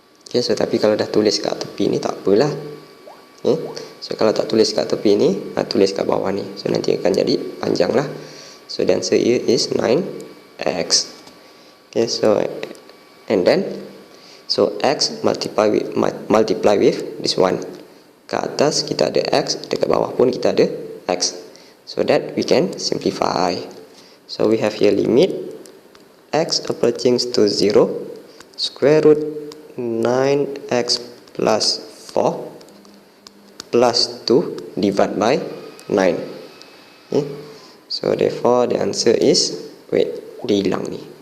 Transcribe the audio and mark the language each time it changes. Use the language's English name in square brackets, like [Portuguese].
[Malay] Okay, so tapi kalau dah tulis kat tepi ni tak apalah. Okay, so kalau tak tulis kat tepi ni, tulis kat bawah ni. So nanti akan jadi panjang lah. [English] So the answer here is 9x. Okay, so and then so x multiply with this one. [Malay] Kat atas kita ada x, dekat bawah pun kita ada x. [English] So that we can simplify. So we have here limit x approaching to 0 square root 9x plus 4 plus 2 divided by 9. Okay, so therefore the answer is, [Malay] dia hilang ni.